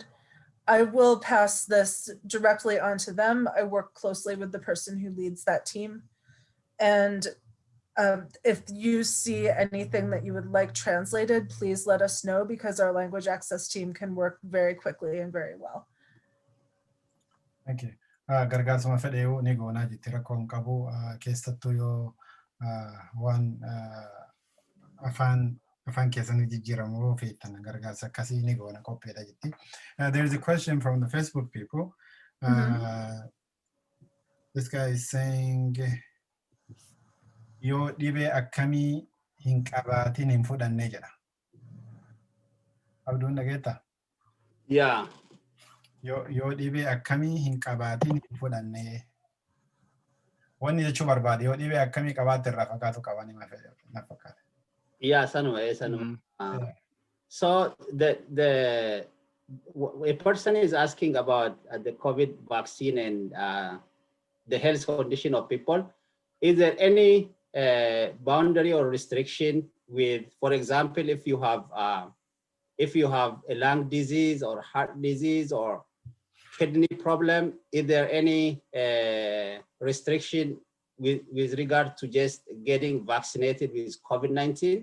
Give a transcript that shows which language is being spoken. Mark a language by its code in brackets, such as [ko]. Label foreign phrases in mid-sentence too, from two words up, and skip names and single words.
[en] I will pass this directly on to them. I work closely with the person who leads that team. And if you see anything that you would like translated, please let us know, because our language access team can work very quickly and very well. Thank you. [om] Gargaarsuma fedhe yoo ni goonaa jetti rakkoon qabu keessattuu yoo waan afaan keessanii jijjiiramu yoo feetan gargaarsa akkasii ni goona qopheedha jetti. [en] There is a question from the Facebook people. This guy is saying [om] yoo dhibee akkamii hin qabaatin hin fudhanne jedha. Abduun dhageetta? [en] Yeah. [om] Yoo dhibee akkamii hin qabaatin hin fudhanne. Wanni jechuu barbaade yoo dhibee akkamii qabaatte irraa fakkaatu qabani na fakkaata. Yeah, sanuma. [en] So a person is asking about the COVID vaccine and the health condition of people. Is there any boundary or restriction with, for example, if you have if you have a lung disease or heart disease or kidney problem, is there any restriction with regard to just getting vaccinated with COVID-19?